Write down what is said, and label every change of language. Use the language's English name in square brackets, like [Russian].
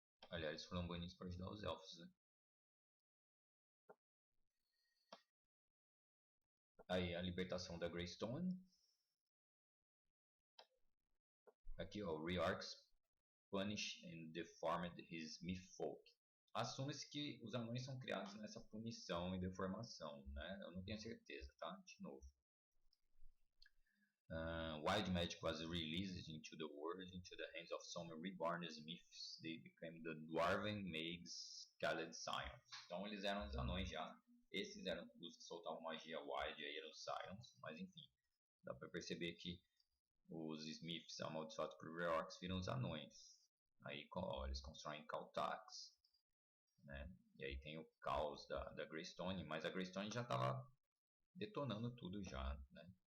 [Portuguese] Aliás, eles foram banidos para ajudar os elfos, né? Aí a libertação da Greystone. Aqui, ó, [English] Reorx punished and deformed his mythfolk. [Portuguese] Assume-se que os anões são criados nessa punição e deformação, né? Eu não tenho certeza, tá? De novo. [English] Wild magic was released into the world into the hands of some reborn smiths. They became the dwarven mages called Scions. [Portuguese] Então eles eram os anões já. Esses eram os que soltavam magia wild, aí eram os Scions. Mas enfim, dá para perceber que os smiths amaldiçoados por Reorx viram os anões. Aí eles constroem Kaltax, né? E aí tem o caos da Greystone, mas a Greystone já estava detonando tudo já, né?